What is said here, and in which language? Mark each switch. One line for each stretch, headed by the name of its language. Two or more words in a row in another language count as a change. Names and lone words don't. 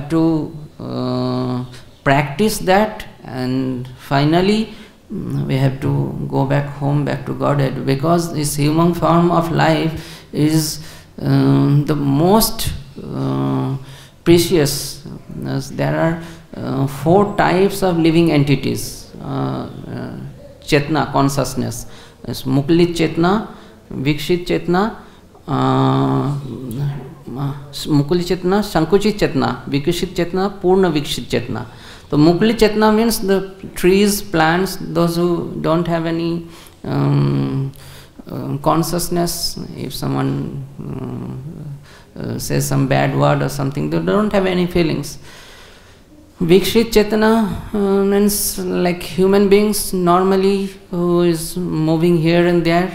English: We have to practice that, and finally we have to go back home, back to Godhead, because this human form of life is the most precious. There are 4 types of living entities, Chetna, consciousness.
Sanskrit: Muklit Chetna, Vikshit Chetna, Muklit Chetna, Sankuchit Chetna, Vikshit Chetna, Purna Vikshit Chetna.
English: So
Sanskrit: Muklit Chetna
English: means the trees, plants, those who don't have any consciousness. If someone says some bad word or something, they don't have any feelings.
Sanskrit: Vikshit Chetana
English: means like human beings normally, who is moving here and there.